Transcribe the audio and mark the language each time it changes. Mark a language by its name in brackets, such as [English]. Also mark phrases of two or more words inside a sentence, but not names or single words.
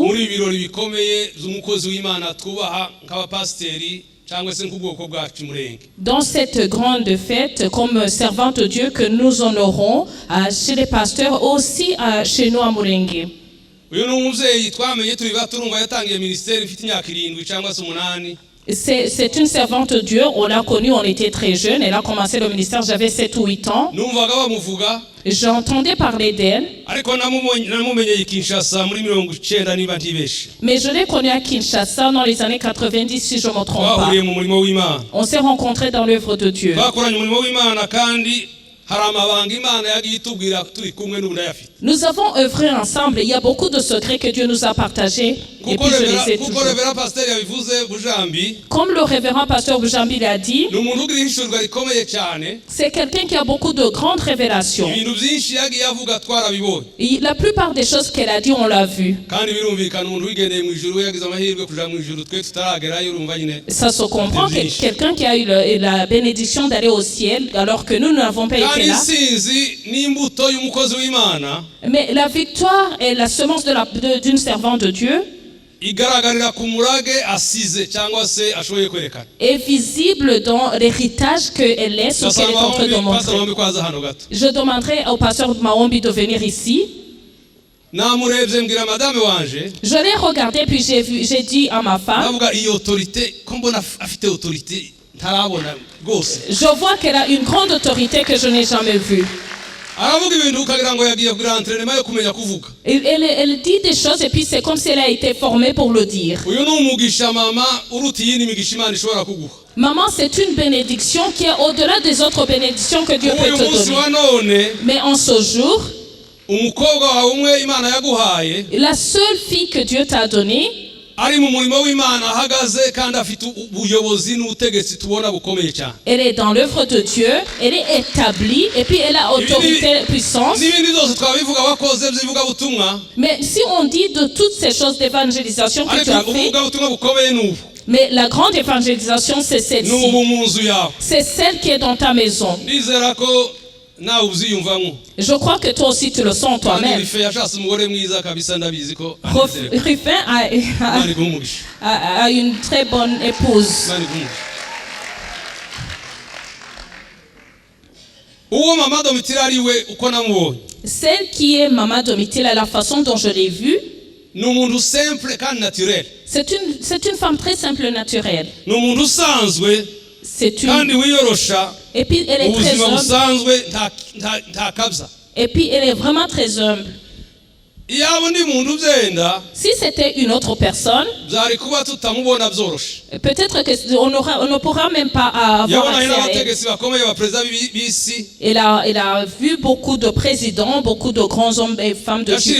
[Kinyarwanda] muri ibirori bikomeye z'umukozi w'Imana twubaha nk'abapasiteri cyangwa se nk'ubwoko bwacu murenge. [French] Dans cette grande fête, comme servant de Dieu que nous honorons chez les pasteurs, aussi chez nous à Murenge. [Kinyarwanda] uyu ni umubyeyi twamenye turi baturumva yatangiye ministeri ifite imyaka 7 cyangwa se 8. [French] C'est une servante de Dieu, on l'a connue, on était très jeunes, elle a commencé le ministère, j'avais 7 ou 8 ans. [Kinyarwanda] numvaga bamuvuga [French] J'entendais parler d'elle, [Kinyarwanda] ariko namumenyeye Kinshasa muri 90 niba ntibeshe. [French] mais je l'ai connue à Kinshasa dans les années 90 si je ne me trompe pas. [Kinyarwanda] twahuriye mu murimo w'Imana [French] On s'est rencontrés dans l'œuvre de Dieu. [Kinyarwanda] twakoranye umurimo w'Imana kandi hari amabanga Imana yagiye itubwira turi kumwe n'ubunayafite. [French] Nous avons œuvré ensemble, il y a beaucoup de secrets que Dieu nous a partagés et puis je les ai [Kinyarwanda] kuko [French] toujours. [Kinyarwanda] revera pasiteri yabivuze Bujambi [French] Comme le révérend pasteur Bujambi l'a dit, [Kinyarwanda] ni umuntu ugira ihishurwa rikomeye cyane [French] c'est quelqu'un qui a beaucoup de grandes révélations. [Kinyarwanda] ibintu byinshi yagiye avuga twarabibonye [French] Et la plupart des choses qu'elle a dit, on l'a vu. [Kinyarwanda] kandi birumvikana umuntu wigendeye mu ijuru yagize amahirwe kuja mu ijuru twe tutaragerayo urumva nyine. [French] Ça se comprend, quelqu'un qui a eu la bénédiction d'aller au ciel alors que nous n'avons pas été [Kinyarwanda] kandi [French] là. [Kinyarwanda] sinzi n'imbuto y'umukozi w'Imana [French] Mais la victoire est la semence d'une servante de Dieu [Kinyarwanda] igaragarira ku murage asize cyangwa se ashoboye kwerekana. [French] est visible dans l'héritage qu'elle laisse ou qu'elle est en train de [Kinyarwanda] Pastor [French] montrer. [Kinyarwanda] Mahombi kwaza hano gato [French] Je demanderai au pasteur Mahombi de venir ici. [Kinyarwanda] namurebye mbwira madame wanje [French] Je l'ai regardé puis j'ai dit à ma femme, [Kinyarwanda] navuga iyi autorité ko mbona afite autorité ntarabona rwose. [French] je vois qu'elle a une grande autorité que je n'ai jamais vue. [Kinyarwanda] aravuga ibintu ukagira ngo yagiye kugira entraînement yo kumenya kuvuga. [French] Elle dit des choses et puis c'est comme si elle a été formée pour le dire. [Kinyarwanda] uyu ni umugisha mama uruta iyindi migisha Imana ishobora kuguha. [French] Maman, c'est une bénédiction qui est au-delà des autres bénédictions que Dieu peut [Kinyarwanda] uyu [French] te [Kinyarwanda] munsi [French] donner. [Kinyarwanda] wa none [French] Mais en ce jour, [Kinyarwanda] umukobwa wawe umwe Imana yaguhaye [French] la seule fille que Dieu t'a donnée, [Kinyarwanda] ari mu murimo w'Imana ahagaze kandi afite ubuyobozi n'ubutegetsi tubona bukomeye cyane. [French] elle est dans l'œuvre de Dieu, elle est établie et puis elle a autorité, puissance. [Kinyarwanda] n'ibindi byose twabivuga wakoze by'ivuga butumwa [French] Mais si on dit de toutes ces choses d'évangélisation que tu as [Kinyarwanda] ariko [French] fait, [Kinyarwanda] ubuvuga butumwa bukomeye n'ubu [French] mais la grande évangélisation, c'est celle-ci. [Kinyarwanda] n'ubu mu nzu yawe. [French] C'est celle qui est dans ta maison. [Kinyarwanda] ndizera ko nawe uziyumvamo. [French] Je crois que toi aussi tu le sens toi-même. [Kinyarwanda] Rife yashatse umugore mwiza kabisa ndabizi ko [French] Ruffin [Kinyarwanda] Imana iguhe umugisha. [French] a une très bonne épouse. [Kinyarwanda] Imana iguhe umugisha. uwo mama Domitira ari we uko namubonye [French] Celle qui est Maman Domitila, la façon dont je l'ai vue, [Kinyarwanda] ni umuntu simple kandi naturel. [French] C'est une femme très simple et naturelle. [Kinyarwanda] Ni umuntu usanzwe [French] C'est une... [Kinyarwanda] kandi wiyorosha. [French] Et puis elle est très [Kinyarwanda] Ubuzima [French] humble. [Kinyarwanda] busanzwe nta kabza. [French] Et puis elle est vraiment très humble. [Kinyarwanda] Iyaba undi muntu byenda [French] Si c'était une autre personne, [Kinyarwanda] byari kuba tutamubona byoroshe. [French] peut-être qu'on ne pourra même pas avoir [Kinyarwanda] Yabona [French] accès à elle. [Kinyarwanda] n'abategetsi bakomeye ba president b'isi. [French] Elle a vu beaucoup de présidents, beaucoup de grands hommes et femmes de Dieu.